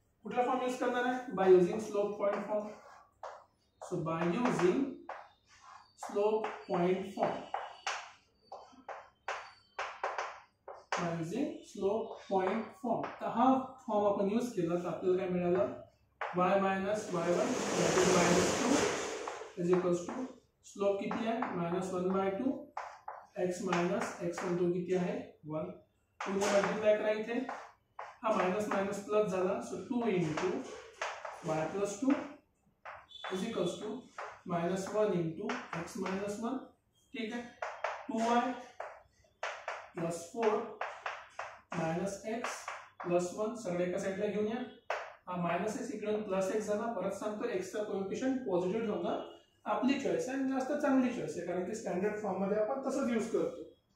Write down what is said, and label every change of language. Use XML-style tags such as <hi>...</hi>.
<mr>कुठला form use करणार आहे,</mr> <en>By using slope point form.</en> <mr>So by using slope point form, by using slope point form, तर हा form आपण use केला तर आपल्याला काय मिळालं, y minus y1 that is -2 is equals to slope किती आहे, -1/2 x मायनस x1 तो किती आहे 1. 2 ने मल्टिप्लाय करा इथे, हा मायनस मायनस प्लस झाला.</mr> <en>So 2 into y plus 2 is equals to -1 into x minus 1.</en> <mr>ठीक आहे. 2y plus 4 minus x plus 1 सगळे एका साईडला घेऊन या. हा मायनस x इकडून प्लस x झाला. परत सांगतो x चा कोएफिशिएंट पॉझिटिव्ह ठेवणं आपली चॉईस आहे आणि जास्त चांगली चॉईस आहे, कारण की स्टँडर्ड फॉर्म मध्ये आपण तसंच यूज करतो.</mr>